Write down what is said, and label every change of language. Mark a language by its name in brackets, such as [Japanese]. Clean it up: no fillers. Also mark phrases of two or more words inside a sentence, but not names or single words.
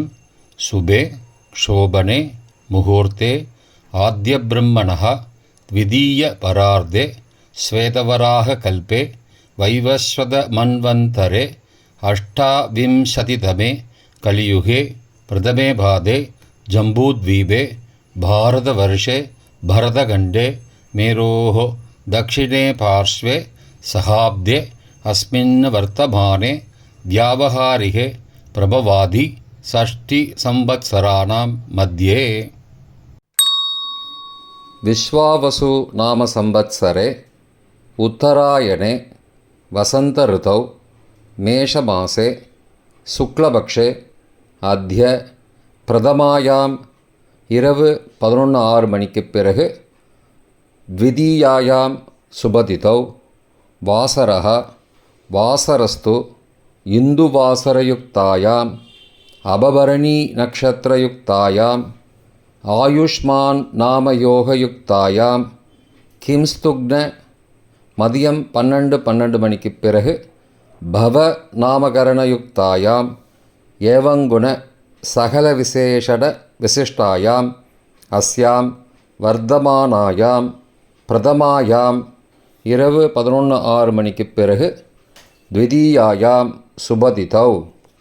[Sanskrit] शुभे शोभने मुहूर्ते आद्यब्रह्मणः द्वितीय परार्धे श्वेतवराह कल्पे वैवस्वत मन्वन्तरे अष्टाविंशतितमे कलियुगे प्रथमे पादे जम्बूद्वीपे भारतवर्षे भरतखण्डे मेरोः दक्षिणे पार्श्वे सहाब्दे अस्मिन् वर्तमाने व्यावहारिके प्रभवादि षष्टिसंवत्सराणां मध्ये. विश्वावसु नाम संवत्सरे उत्तरायणे वसंत ऋतौ मेषमासे शुक्लपक्षे अद्य प्रथमायां [Tamil] இரவு 11:06 மணிக்குப் பிறகு [Sanskrit] द्वितीयायां सुबतिथौ वासरः वासरस्तु इन्दुवासरयुक्तायाम् अबभरणी नक्षत्रयुक्तायाम् आयुष्मान् नामयोगयुक्तायां किंस्तुग्न [Tamil] மதியம் 12 மணிக்குப் பிறகு [Sanskrit] बव नामकरणयुक्तायाम् एवंगुण सकल विशेषण विशिष्टायाम् अस्याम् वर्तमानायाम् प्रथमायाम् [Tamil] இரவு 11:06 மணிக்குப் பிறகு [Sanskrit] द्वितीयायाम् शुभतिथौ